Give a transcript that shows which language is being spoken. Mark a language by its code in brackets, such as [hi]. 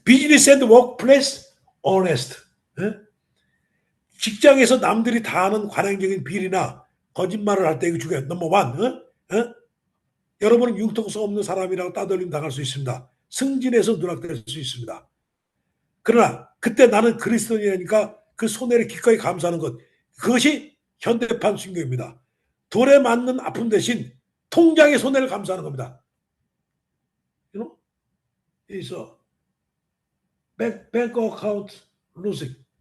[en] business and workplace honest. [ko] 직장에서 남들이 다 하는 관행적인 비리나 거짓말을 할 때 이거 중요해요. 넘버 원. 여러분은 융통성 없는 사람이라고 따돌림 당할 수 있습니다. 승진해서 누락될 수 있습니다. 그러나 그때 나는 그리스도인이니까 그 손해를 기꺼이 감수하는 것. 그것이 현대판 순교입니다. 돌에 맞는 아픔 대신 통장의 손해를 감수하는 겁니다. [en] You know? It's a bank account losing.